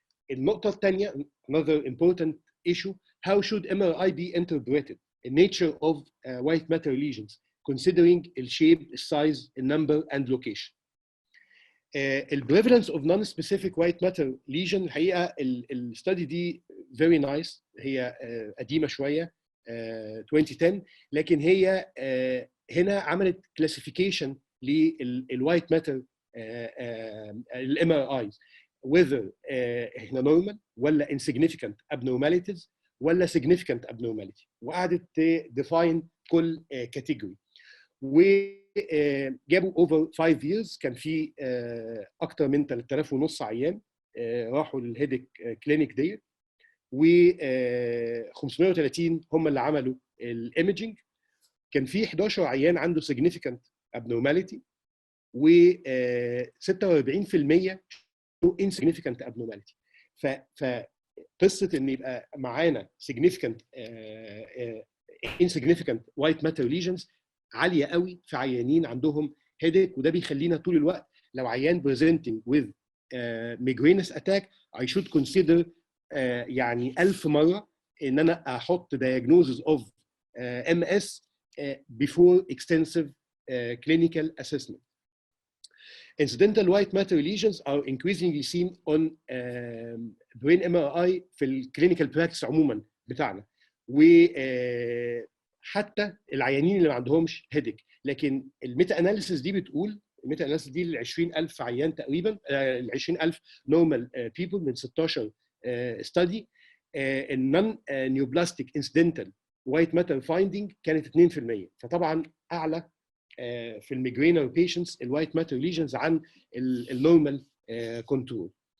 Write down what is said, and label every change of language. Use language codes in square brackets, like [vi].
[ar] النقطه الثانيه [en] another important issue, how should MRI be interpreted? The nature of white matter lesions considering the shape, the size, the number and location. The prevalence of non-specific white matter lesion [ar] الحقيقه الستادي دي [en] very nice، [ar] هي قديمه شويه 2010، لكن هي هنا عملت classification للوايت ماتر الام ار ايز whether احنا normal ولا [en] insignificant abnormalities [ar] ولا [en] significant abnormality، [ar] وقعدت define كل category. وجابوا over 5 years كان في اكتر من 3500 عيان راحوا للهيدك كلينيك ديت، و 530 هم اللي عملوا الايمجنج. كان في 11 عيان عنده [en] significant abnormality [ar] و 46% [en] insignificant abnormality. [ar] فقصه ان يبقى معانا [en] significant insignificant white matter lesions [ar] عاليه قوي في عيانين عندهم headache، وده بيخلينا طول الوقت لو عيان [en] presenting with migrainous attack I should consider [ar] يعني 1000 مره ان انا احط [en] diagnosis of MS before extensive clinical assessment. Incidental white matter lesions are increasingly seen on brain MRI في الكلينيكال practice [ar] عموما بتاعنا، وحتى العيانين اللي ما عندهمش هيدك. لكن [en] الميتا اناليسيس [ar] دي بتقول، الميتا اناليسيس دي ل 20000 عيان تقريبا، ال 20000 [en] normal people [ar] من 16 ستادي، [en] النون neoplastic incidental white matter finding [ar] كانت 2%، فطبعا اعلى في [en] الميجرينر بيشنتس الوايت matter lesions [ar] عن [en] النورمال كنترول.